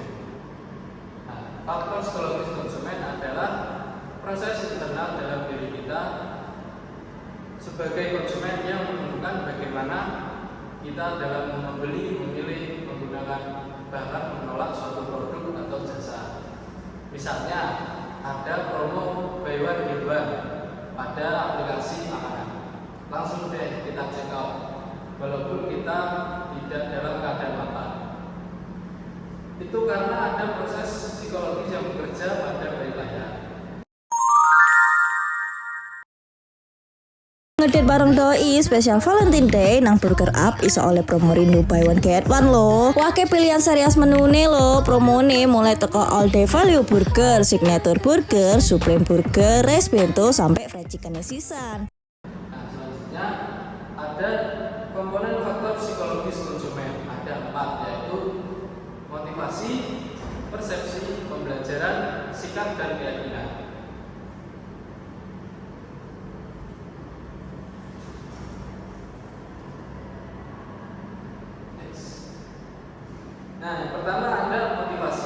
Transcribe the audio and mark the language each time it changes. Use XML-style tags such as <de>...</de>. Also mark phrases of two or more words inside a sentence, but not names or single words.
<id>Nah, faktor psikologis konsumen adalah proses internal dalam diri kita sebagai konsumen yang menentukan bagaimana kita dalam membeli, memilih, menggunakan, bahkan menolak suatu produk atau jasa. Misalnya, ada promo</id> <en>buy one get one</en> <id>pada aplikasi makanan. Langsung deh kita</id> <en>check out,</en> <id>walaupun kita tidak dalam keadaan lapar. Itu karena ada proses psikologis yang bekerja pada balik layar.</id> <jv>Ngedate bareng doi spesial Valentine Day nang Burger Up iso oleh promo rindu</jv> <en>buy one get one</en> <jv>lo. Wake pilihan serias menune lo. Promone mulai teko</jv> <en>all day value burger, signature burger, supreme burger, rice bento</en> <jv>sampai</jv> <en>fried chicken</en> <jv>sisan.</jv> <id>Nah, selanjutnya ada komponen faktor psikologis konsumen. Ada 4, yaitu motivasi, persepsi, pembelajaran, sikap, dan keyakinan. Nah, yang pertama ada motivasi.</id>